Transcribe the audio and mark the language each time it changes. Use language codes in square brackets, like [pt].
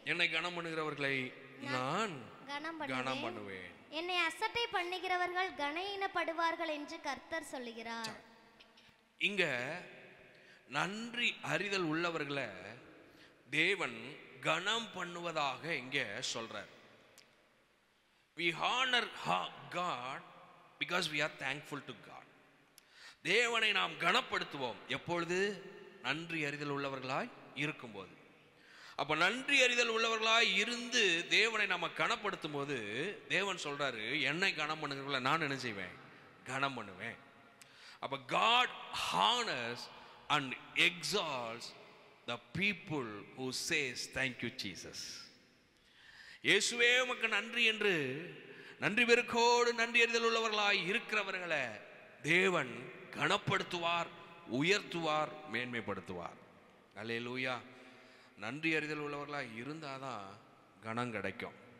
[ta] என்னை கனம் பண்ணுகிறவர்களை நான் கனம் பண்ணுவேன், என்னை அசட்டை பண்ணுகிறவர்கள் கனஈனப்படுவார்கள் என்று கர்த்தர் சொல்லுகிறார். இங்க நன்றி அறிதல் உள்ளவர்களை தேவன் கனம் பண்ணுவதாக இங்க சொல்றார். [en] we honor God because we are thankful to God. [ta] தேவனை நாம் கனப்படுத்துவோம் எப்பொழுது? நன்றி அறிதல் உள்ளவர்களாய் இருக்கும்போது. அப்ப நன்றி அறிதல் உள்ளவர்களாய் இருந்து தேவனை நாம கனப்படுத்தும் போது தேவன் சொல்றாரு, என்னை கனம் பண்ணுகிறவர்களை நான் என்ன செய்வேன்? கனம் பண்ணுவேன். [en] அப்ப God honors and exalts the people who says thank you Jesus. [ta] இயேசுவே உமக்கு நன்றி என்று நன்றி பெருக்கோடு நன்றி அறிதல் உள்ளவர்களாய் இருக்கிறவர்களை தேவன் கனப்படுத்துவார், உயர்த்துவார், மேன்மைப்படுத்துவார். அல்லேலூயா. நன்றி அறிதல் உள்ளவர்களாக இருந்தாதான் கனம் கிடைக்கும்.